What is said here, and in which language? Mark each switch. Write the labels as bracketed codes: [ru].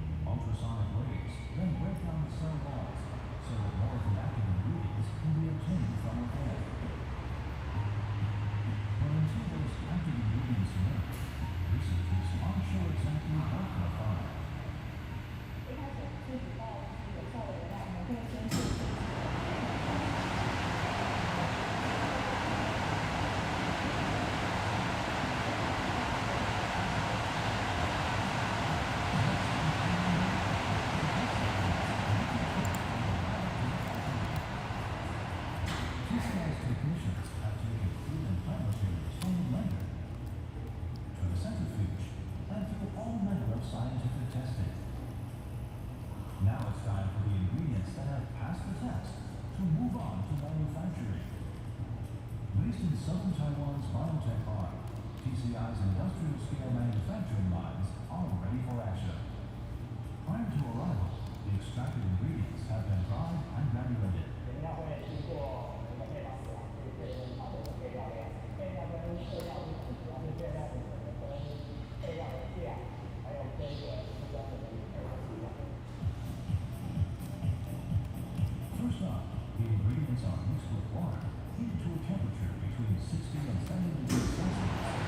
[en] Ultrasonic waves then break down the cell walls so that more of the active ingredients can be obtained from within. But until those active ingredients emerge, researchers aren't sure exactly what they'll find. [zh] 一开始萃取到有效的原料，我们会先做出 [en] TCI's technicians have taken food and plant materials from the blender to the centrifuge and through all manner of scientific testing. Now it's time for the ingredients that have passed the test to move on to manufacturing. Based in southern Taiwan's biotech park, TCI's industrial-scale manufacturing lines are ready for action. Prior to arrival, the extracted ingredients have been dried and granulated. [zh] 原料会经过我们的配方室啊，去确认它的配料量，配料跟色料是主要是配料的跟配料的量，还有跟出装的配方数量。 [en] First up, the ingredients are mixed with water, heated to a temperature between 60 and 70 degrees Celsius.